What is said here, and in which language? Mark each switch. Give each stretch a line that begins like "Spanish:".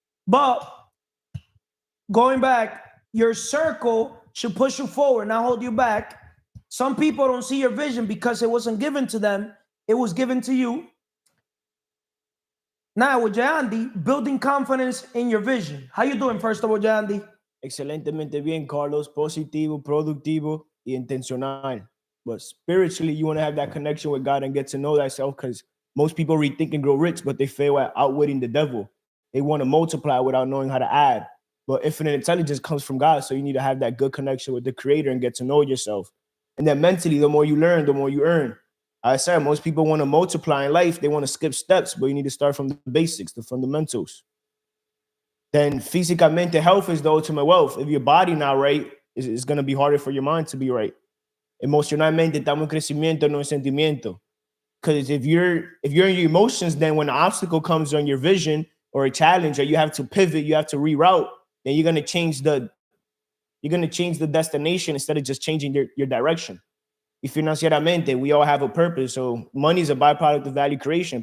English: But going back, your circle should push you forward, not hold you back. Some people don't see your vision because it wasn't given to them. It was given to you. Now with Jayandi, building confidence in your vision. How you doing, first of all, Jayandi?
Spanish: Excelentemente bien, Carlos. Positivo, productivo, y intencional.
English: But spiritually, you want to have that connection with God and get to know thyself, because most people rethink and grow rich, but they fail at outwitting the devil. They want to multiply without knowing how to add. But infinite intelligence comes from God, so you need to have that good connection with the Creator and get to know yourself. And then mentally, the more you learn, the more you earn. I said most people want to multiply in life. They want to skip steps, but you need to start from the basics, the fundamentals. Then
Spanish: físicamente,
English: health is the ultimate wealth. If your body not right, it's going to be harder for your mind to be right.
Spanish: Emocionalmente, estamos en crecimiento, no en sentimiento.
English: Because if you're in your emotions, then when an obstacle comes on your vision or a challenge, or you have to pivot, you have to reroute, then you're going to change the destination instead of just changing your direction.
Spanish: Y financieramente,
English: we all have a purpose. So money is a byproduct of value creation.